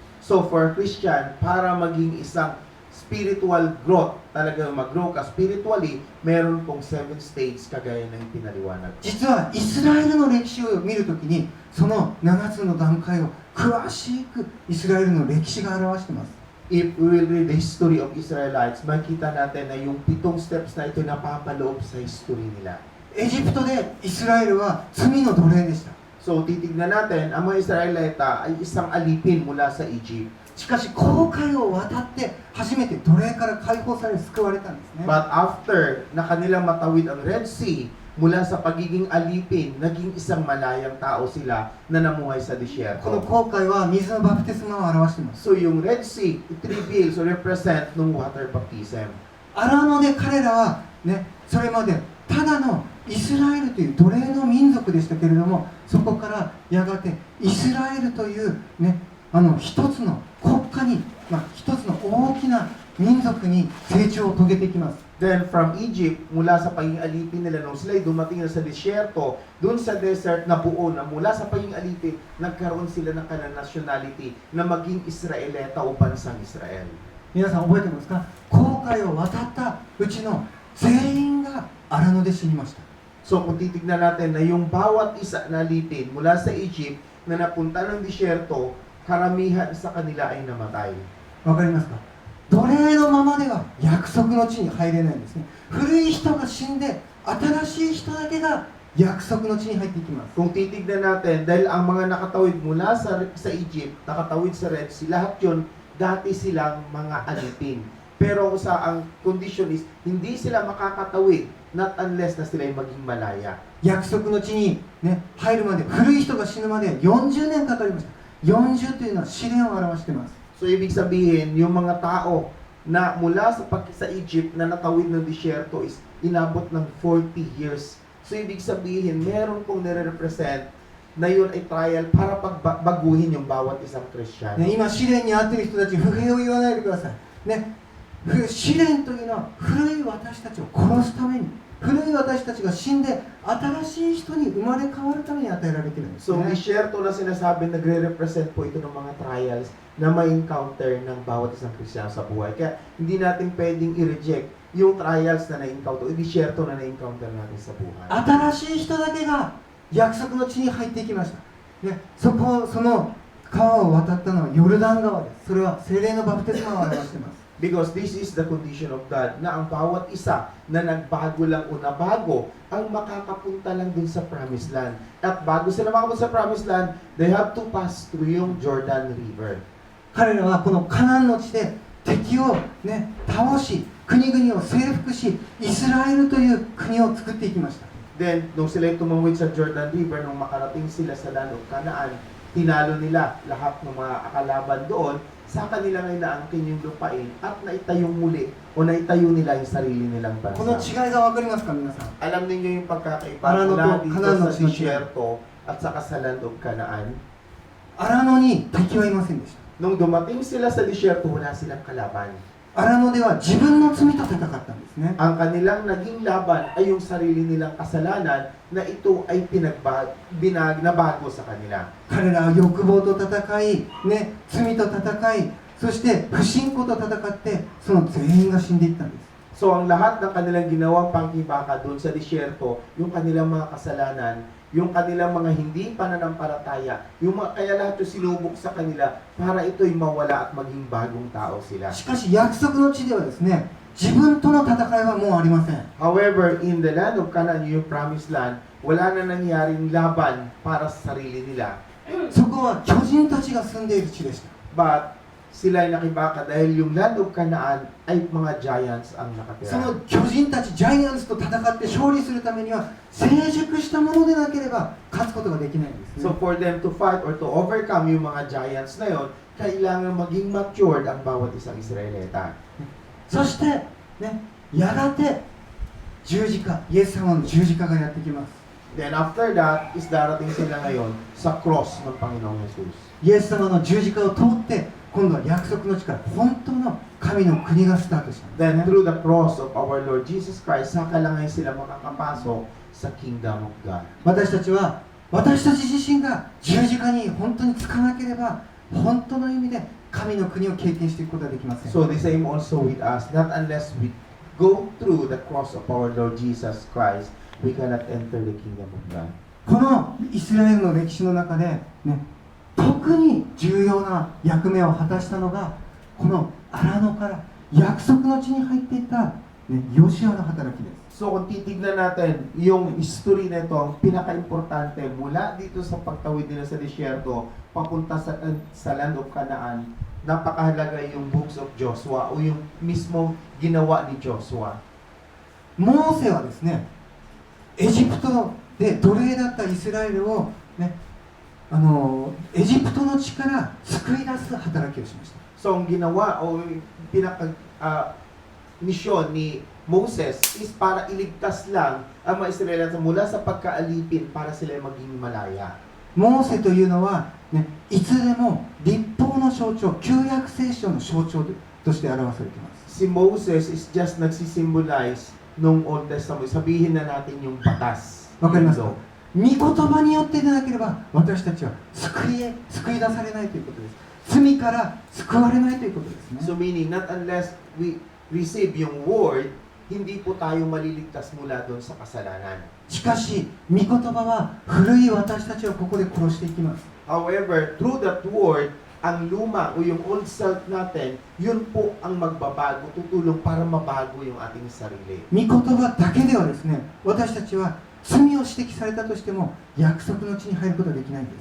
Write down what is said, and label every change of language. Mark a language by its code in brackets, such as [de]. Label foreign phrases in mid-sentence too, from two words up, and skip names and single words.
[en] So for a Christian, [tl] para maging isang [en] spiritual growth, [tl] talaga mag-grow ka spiritually, meron pong 7 stages kagaya ng pinaliwanag. [ja] 実はイスラエルの歴史を見るときにその7つの段階を詳しくイスラエルの歴史が表しています。 [en] If we will read the history of Israelites, [tl] makita natin na yung 7 steps na ito napapaloob sa history nila. [ja] エジプトでイスラエルは罪の奴隷でした。 [tl] So titignan natin, ang mga Israelita ay isang alipin mula sa Egypt. [ja] しかし航海を渡って初めて奴隷から解放され救われたんですね。 [en] But after [tl] na kanilang matawid ang Red Sea, mula sa pagiging alipin, naging isang malayang tao sila na namuhay sa [ja] この [tl] disyerto. [ja] 航海は水のバプテスマを表しています。 [en] So yung Red Sea, it reveals or represent ng water baptism. [ja] アラノで彼らはね、それまでただのイスラエルという奴隷の民族でしたけれども、そこからやがてイスラエルというね、一つの国家に、一つの大きな民族に成長を遂げていきます。 [en] Then from Egypt, [tl] mula sa pagiging alipin nila nung sila'y dumating na sa disyerto, dun sa desert na buo na mula sa pagiging alipin, nagkaroon sila ng kanilang nationality na maging Israelita o bansang Israel. [ja] 皆さん覚えてますか？航海を渡ったうちの全員がアラノで死にました。 [tl] So kung titignan natin na yung bawat isa na alipin mula sa Egypt na napunta ng disyerto, karamihan sa kanila ay namatay. [ja] わかりますか？奴隷のままでは約束の地に入れないんですね。古い人が死んで新しい人だけが約束の地に入っていきます。 [tl] Kung titignan natin, dahil ang mga nakatawid mula sa Egypt, nakatawid sa Red Sea, lahat yun, dati silang mga alipin. Pero ang [en] condition is, [tl] hindi sila makakatawid, [en] not unless [tl] na sila ay maging malaya. [ja] 約束の地に、ね、入るまで、古い人が死ぬまで40年かかりました。40というのは試練を表しています。 [tl] So ibig sabihin, yung mga tao na mula sa Egypt na natawid ng disyerto is inabot ng 40 years. So ibig sabihin, meron pong nire-represent na yun ay trial para pagbaguhin yung bawat isang Kristiyano. [ja] ね、今、試練に遭っている人たち、不平を言わないでください。ね、試練というのは古い私たちを殺すために、古い私たちが死んで新しい人に生まれ変わるために与えられているんです [tl] So [ja] ね。 [tl] disyerto na sinasabi, nagre-represent po ito ng mga trials na may encounter ng bawat isang Kristiyano sa buhay. Kaya hindi natin pwedeng i-reject yung trials na na-encounter, yung disyerto na na-encounter natin sa buhay. [ja] 新しい人だけが約束の地に入っていきました。ね、その川を渡ったのはヨルダン川です。それは聖霊のバプテスマを表しています。 [en] Because this is the condition of God, [tl] na ang bawat isa na nagbago lang o nabago, ang makakapunta lang din sa Promised Land. At bago sila makapunta sa Promised Land, [en] they have to pass through [tl] yung Jordan River. [ja] 彼らはこのカナンの地で敵を、ね、倒し、国々を征服し、イスラエルという国を作っていきました。 [tl] Then, nung sila tumawid sa Jordan River, nung makarating sila sa [en] land of Canaan, [tl] tinalo nila lahat ng mga kalaban doon, sa kanila ngayon naangkin yung lupain at naitayong muli o naitayo nila yung sarili nilang [ja] この [tl] bansa. [ja] 違いが分かりますか、皆さん。 [tl] Alam ninyo yung pagkakaiba Arano mula to, dito Canaan sa [en] of Sinai. [tl] disyerto at saka sa [en] land of Canaan. [ja] アラノに敵はいませんでした。 [tl] Nung dumating sila sa disyerto, wala silang kalaban. [ja] アラノでは自分の罪と戦ったんですね。 [tl] Ang kanilang naging laban ay yung sarili nilang kasalanan na ito ay nabago sa kanila. [ja] 彼らは欲望と戦い、ね、罪と戦い、そして不信仰と戦って、その全員が死んでいったんです。 [tl] So ang lahat ng kanilang ginawang pangkibaka doon sa disyerto, yung kanilang mga kasalanan, yung kanilang mga hindi pananampalataya, kaya lahat yung sinubok sa kanila para ito'y mawala at maging bagong tao sila. [ja] しかし約束の地ではですね、自分との戦いはもうありません。 [en] However, in the land of Canaan, [tl] yung promised land, wala na nangyaring laban para sa sarili nila. [ja] そこは巨人たちが住んでいる地でした。 [tl] But sila ay nakibaka dahil yung land of Canaan ay mga giants ang [ja] そ [tl] nakatira. [ja] の巨人たち、ジャイアンツと戦って勝利するためには、成熟したものでなければ勝つことができないんですね。 [en] So for them to fight or to overcome [tl] yung mga giants na yon, kailangan maging matured ang bawat isang Israelita. [ja] そして、ね、やがて十字架、イエス様の十字架がやってきます。 [en] Then after that, [tl] is darating sila ngayon sa cross ng Panginoong Jesus. [ja] イエス様の十字架を通って、今度は約束の地から本当の神の国がスタートしたんです [en] Then [ja] ね。 [en] through the cross of our Lord Jesus Christ, [tl] saka lang ngayon sila makakapasok sa [en] kingdom of God. [ja] 私たち自身が十字架に本当につかなければ、本当の意味で神の国を経験していくことはできません。 [en] So the same also with us. Not unless we go through the cross of our Lord Jesus Christ, we cannot enter the kingdom of God. [ja] このイスラエルの歴史の中で、ね、特に重要な役目を果たしたのがこの荒野から約束の地に入っていった、ね、ヨシュアの働きです。 [tl] So kung titignan natin yung history nito, ang pinaka-importante mula dito sa pagtawid nila sa disyerto papunta sa land of Canaan, napakahalaga yung books of Joshua o yung mismo ginawa ni Joshua. [ja] モーセはですね、エジプトで奴隷だったイスラエルを、ね、エジプトの地から救い出す働きをしました。 [tl] So ang ginawa o yung misyon ni Moses is para iligtas lang ang mga Israelita mula sa pagkaalipin para sila maging malaya. [ja] モーセというのは、ね、いつでも立法の象徴、旧約聖書の象徴として表されています。 [tl] Si Moses [en] is just [tl] nagsisimbolize nung Old Testament. Sabihin na natin yung batas. [ja] わかりますか？御言葉によってでなければ私たちは救い出されないということです。罪から救われないということですね。 [en] So meaning, not unless we receive [tl] yung word, hindi po tayo maliligtas mula doon sa kasalanan. [ja] しかし、御言葉は古い私たちをここで殺していきます。 [en] However, through that word, [tl] ang luma o yung old self natin, yun po ang magbabago, tutulong para mabago yung ating sarili. [ja] 御言葉だけではですね、私たちは罪を指摘されたとしても約束の地に入ることはできないんです。